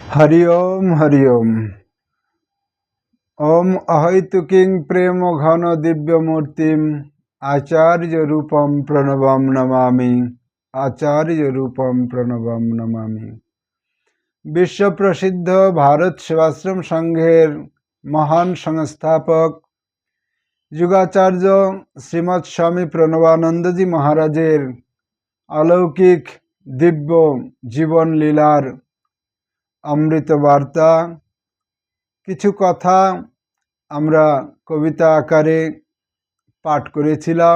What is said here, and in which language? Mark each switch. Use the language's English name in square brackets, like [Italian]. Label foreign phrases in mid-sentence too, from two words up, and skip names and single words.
[Sanskrit] हरि ओम ओम अहैतुकीं प्रेम घन दिव्यमूर्तिम आचार्य रूपम प्रणवम नमामि। आचार्य रूपम प्रणवम नमामि। [Bangla] বিশ্ব প্রসিদ্ধ ভারত সেবাশ্রম সংঘের মহান সংস্থাপক যুগাচার্য শ্রীমৎ স্বামী প্রণবানন্দজি মহারাজের অলৌকিক দিব্য জীবন লীলার অমৃত বার্তা কিছু কথা আমরা কবিতা আকারে পাঠ করেছিলাম।